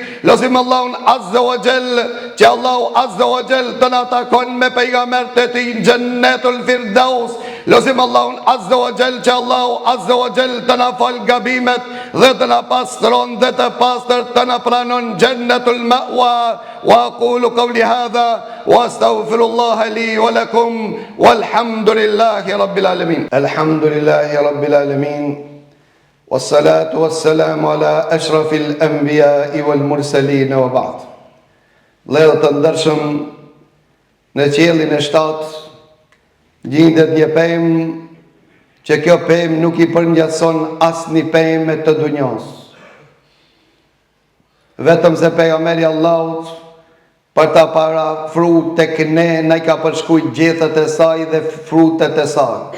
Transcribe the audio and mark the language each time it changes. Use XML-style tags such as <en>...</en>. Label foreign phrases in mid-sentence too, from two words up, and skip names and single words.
<sq>Lutim Allahun</sq> <ar>عز وجل</ar> <sq>që Allahu</sq> <ar>عز وجل</ar> <sq>të na takon me pejgambert e tij në Jannatul Firdaus. Lutim Allahun</sq> <ar>عز وجل</ar> <sq>që Allahu</sq> <ar>عز وجل</ar> <sq>të na fal gabimet dhe të na pastron dhe të pastër të na pranon Jannatul Ma'wa.</sq> <ar>وأقول قولي هذا وأستغفر الله لي ولكم والحمد لله رب العالمين. الحمد لله رب العالمين والصلاة والسلام على أشرف الأنبياء والمرسلين وبعد.</ar> <sq>Vëllezër të ndershëm, në qiellin e 7 gjendet një pemë që kjo pemë nuk i përngjatson asnjë pemë të dunjos. Vetëm se pejgamberi Allahut për ta parafruar tek ne, na i ka përshkruajtur gjethet e saj dhe frutet e saj.</sq>